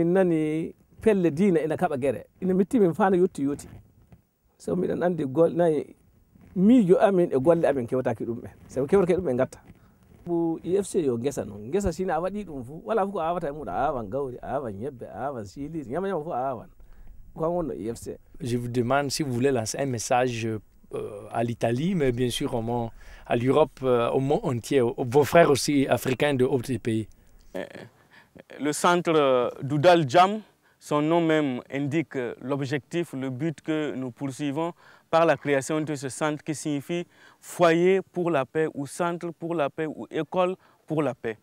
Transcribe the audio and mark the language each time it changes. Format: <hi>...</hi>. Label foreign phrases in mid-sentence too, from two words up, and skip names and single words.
<ff>min nani pelle diina ina kaɓa guere ina metti min fana yetti sabu miɗen andi nayi miijo amin e golle amin kewtaki ɗum ɓe sabu kewrake ɗum ɓe gatta IFC yo gesa noon gesa sina a waɗi ɗum fu wala fu ko awata e muɗum a awan gawri a awan ñebbe a awan siliri ñama fu a awan ko wonno IFC.</ff> <fr>Je vous demande si vous voulez lancer un message à l'Italie, mais bien sûr à l'Europe, au monde entier, vos frères aussi africains de autres pays. Le centre Doudal Jam, son nom même indique l'objectif, le but que nous poursuivons par la création de ce centre qui signifie foyer pour la paix ou centre pour la paix ou école pour la paix.</fr>